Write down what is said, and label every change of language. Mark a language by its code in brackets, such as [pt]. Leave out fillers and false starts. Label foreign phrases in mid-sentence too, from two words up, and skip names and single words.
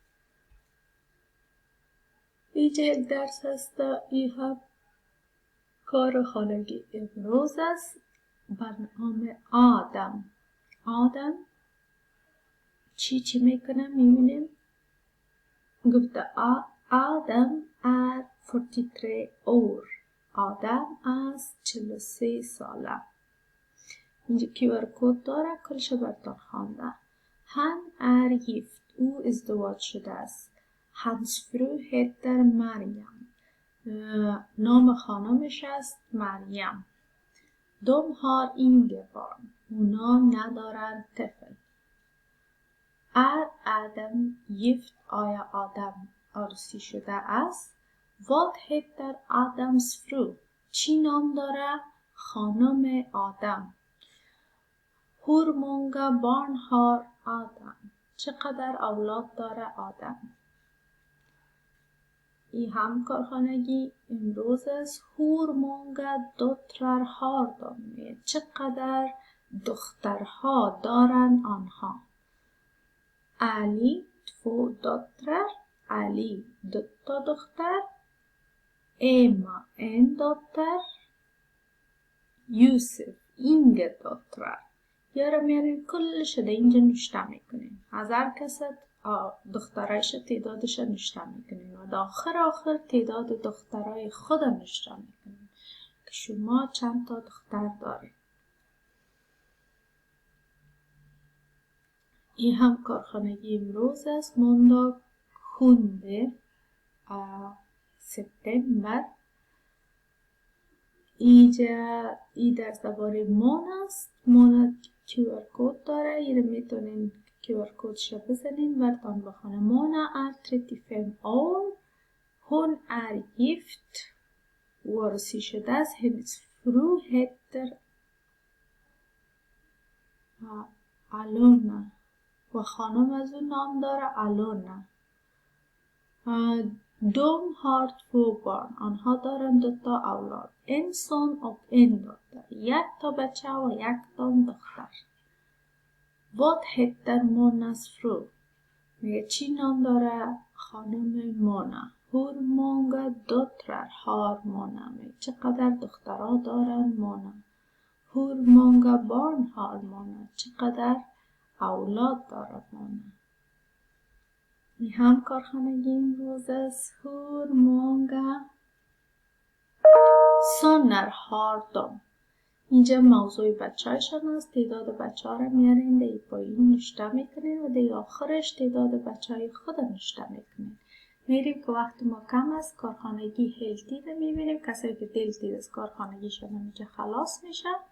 [fa] اینجا یک درس هست این هم کارخانگی امروز است برنامه آدم چی میکنه میبینیم گفته آدم are [sv] 43 år [fa] آدم از 43 ساله اینجا QR کد داره کلش براتون خوانده [sv] han är gift [fa] او ازدواج شده است [sv] hans fru heter [fa] مریم نام خانمش است مریم [sv] de har inga barn [fa] اونا ندارن طفل آدم gift آیا آدم عروسی شده است [sv] vad heter Adams fru [fa] چی نام داره خانم آدم. [sv] Hur många barn har Adam? [fa] چقدر اولاد داره آدم؟ این هم کارخانگی امروز است. [sv] Hur många döttrar har de? [fa] چقدر دخترها دارن آنها؟ علی 2 döttrar. علی 2 دختر. [sv] Emma 1 dotter. [fa] یوسف [sv] inga döttrar. [fa] یارا میارین کلش ده اینجا نشته میکنین. از هر کست دخترایش تعدادش نشته میکنین و آخر تعداد دخترای خود نشته میکنین که شما چند تا دختر دارید. این هم کارخانگی امروز است. [sv] måndag 7 سپتامبر. [fa] ای در زبان مان است. مان QR کد داره. این رو میتونین QR کدش بزنین و تان بخونه. [sv] Mona är 35 år. Hon är gift. [fa] وارسی شده است. [sv] Hennes fru heter Alona. [fa] و خانم از اون نام داره Alona. [sv] De har 2 barn. [fa] آنها دارن 2 تا اولاد. [sv] En son och en dotter. [fa] 1 تا بچه و 1 تا دختر. [sv] Vad heter Monas fru? [fa] میگه چی نام داره خانم مونا؟ [sv] Hur många döttrar har Mona? [fa] میگه چقدر دخترها دارن مونا؟ [sv] Hur många barn har Mona? [fa] چقدر اولاد دارد مونا؟ این هم کارخانگی امروز است. [sv] Hur många söner har de? [fa] اینجا موضوع بچه هایشان است. تعداد بچه ها را میارین دی پایین نشته میکنین و دی آخرش تعداد بچه های خود نشته میکنین. میریم که وقت ما کم است. کارخانگی هلتید رو میبینیم. کسایی که دلتید از کارخانگیشان اینجا خلاص میشه.